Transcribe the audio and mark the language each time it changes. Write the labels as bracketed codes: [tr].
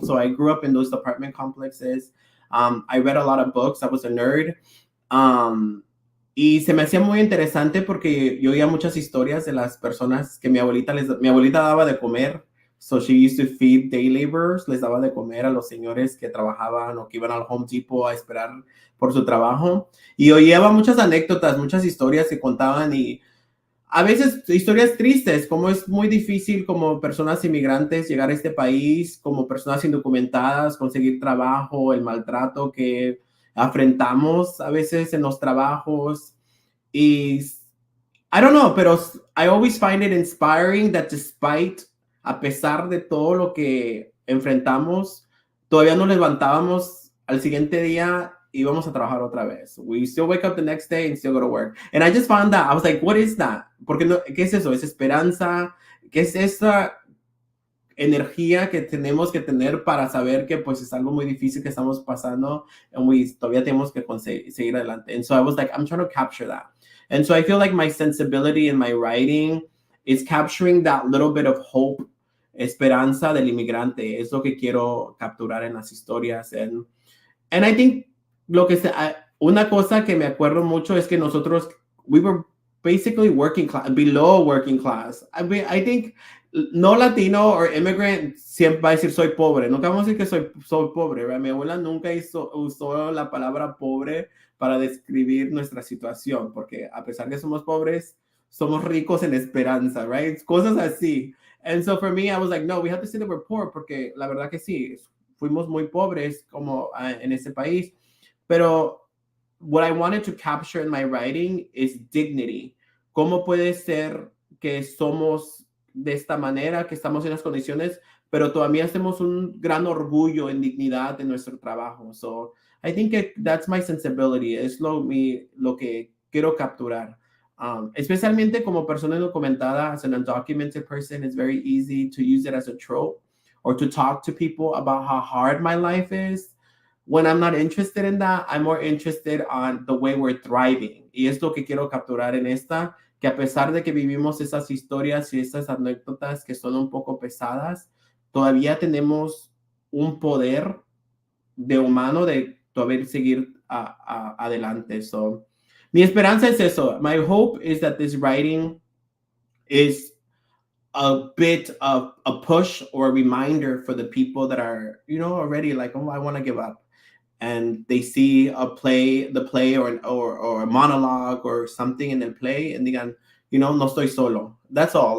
[en] So I grew up in those apartment complexes. I read a lot of books. I was a nerd. [es] Y se me hacía muy interesante porque yo oía muchas historias de las personas que mi abuelita daba de comer. [en] So she used to feed day laborers, [es] les daba de comer a los señores que trabajaban o que iban al Home Depot a esperar por su trabajo. Y oía muchas anécdotas, muchas historias que contaban y a veces historias tristes, como es muy difícil como personas inmigrantes llegar a este país, como personas indocumentadas, conseguir trabajo, el maltrato que afrontamos a veces en los trabajos. Y [en] I don't know, [es] pero [en] I always find it inspiring that despite, [es] a pesar de todo lo que enfrentamos, todavía nos levantábamos al siguiente día y vamos a trabajar otra vez. [en] We still wake up the next day and still go to work. And I just found that, I was like, what is that? [es] Porque no, ¿qué es eso? ¿Es esperanza? ¿Qué es esa energía que tenemos que tener para saber que pues es algo muy difícil que estamos pasando y todavía tenemos que seguir adelante? [en] And so I was like, I'm trying to capture that. And so I feel like my sensibility in my writing is capturing that little bit of hope, [es] esperanza del inmigrante. Es lo que quiero capturar en las historias. [en] And I think [es] una cosa que me acuerdo mucho es que nosotros, [en] we were basically working class, below working class. I mean, I think no latino or immigrant [es] siempre va a decir soy pobre. Nunca vamos a decir que soy pobre. ¿Verdad? Mi abuela nunca usó la palabra pobre para describir nuestra situación, porque a pesar que somos pobres, somos ricos en esperanza, [en] right? [es] Cosas así. [en] And so for me, I was like, no, we have to say that we're poor, [es] porque la verdad que sí, fuimos muy pobres como en ese país. [en] Pero what I wanted to capture in my writing is dignity. [es] ¿Cómo puede ser que somos de esta manera, que estamos en las condiciones, pero todavía hacemos un gran orgullo en dignidad en nuestro trabajo? [en] So I think that's my sensibility. [es] Es lo que quiero capturar. Especialmente como persona indocumentada, [en] as an undocumented person, it's very easy to use it as a trope or to talk to people about how hard my life is. When I'm not interested in that, I'm more interested on the way we're thriving. [es] Y es lo que quiero capturar en esta, que a pesar de que vivimos esas historias y esas anécdotas que son un poco pesadas, todavía tenemos un poder de humano de todavía seguir adelante. So, mi esperanza es eso. [en] My hope is that this writing is a bit of a push or a reminder for the people that are, already like, oh, I want to give up. And they see the play or a monologue or something in the play and [es] digan, no estoy solo. [en] That's all.